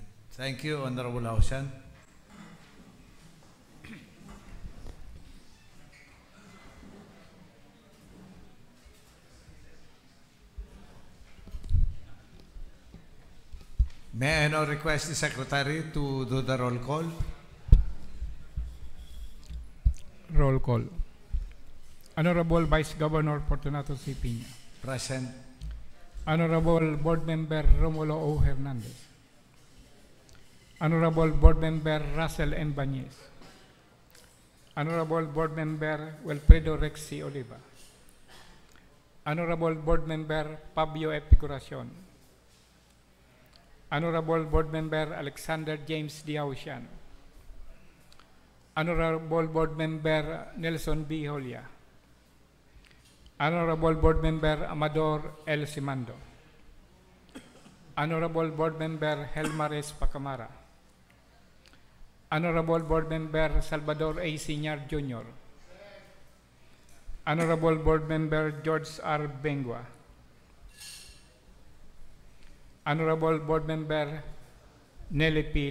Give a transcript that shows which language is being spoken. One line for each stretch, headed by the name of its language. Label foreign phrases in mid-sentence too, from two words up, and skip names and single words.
English: Thank you, Honorable Hausian. May I now request the Secretary to do the roll call? Roll call. Honorable Vice Governor Fortunato C. Piña. Present. Honorable Board Member Romulo O. Hernandez. Honorable Board Member Russell N. Bañez. Honorable Board Member Wilfredo Rex C. Oliva. Honorable Board Member Fabio F. Picoracion. Honorable Board Member Alexander James D. Hausian. Honorable Board Member Nelson B. Holia. Honorable Board Member Amador L. Simando. Honorable Board Member Helmares Pacamara. Honorable Board Member Salvador A. Siñar Jr. Honorable Board Member George R. Bengua. Honorable Board Member Nelly P.